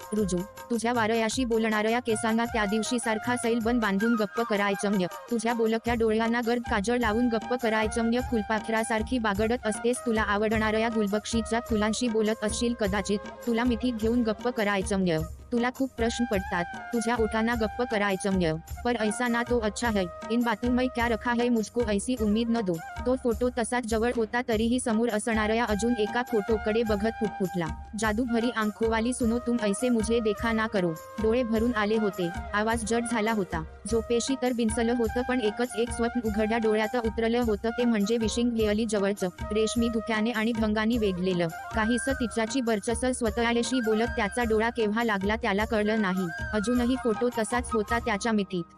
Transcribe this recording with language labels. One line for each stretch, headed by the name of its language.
Marathi: रुजू, तुझ्या वारयाशी बोलणाऱ्या केसांना त्या दिवशी सारखा सैलबन बांधून गप्प करायचं. तुझ्या बोलक्या डोळ्यांना गर्द काजळ लावून गप्प करायचं. फुलपाखरासारखी बागडत असतेस. तुला आवडणाऱ्या गुलबक्षीच्या फुलांशी बोलत असशील कदाचित. तुला मिठीत घेऊन गप्प करायचं. तुला खूप प्रश्न पडतात. तुझ्या ओठांना गप्प करायचं.
Hindi: पर ऐसा ना तो अच्छा है. इन बातों में क्या रखा है मुझको ऐसी उम्मीद न दो.
Marathi: तो फोटो तसाच जवळ होता तरीही समोर असणाऱ्या अजून एका फोटोकडे बघत पुटपुटला.
Hindi: जादू भरी आंखोवाली सुनो तुम ऐसे मुझे देखा ना करो.
Marathi: डोळे भरून आले होते. आवाज जड झाला होता. झोपेशी तर बिनसलं होतं पण एकच एक स्वप्न उघड्या डोळ्यात उतरलं होतं. ते म्हणजे विशिंग व्हेअली जवळचं रेशमी धुक्याने आणि ढंगानी वेगलेलं काहीसं तिच्याची बरचसं स्वतःशी बोलत. त्याचा डोळा केव्हा लागला त्याला कळलं नाही. अजूनही फोटो तसाच होता त्याच्या मिठीत.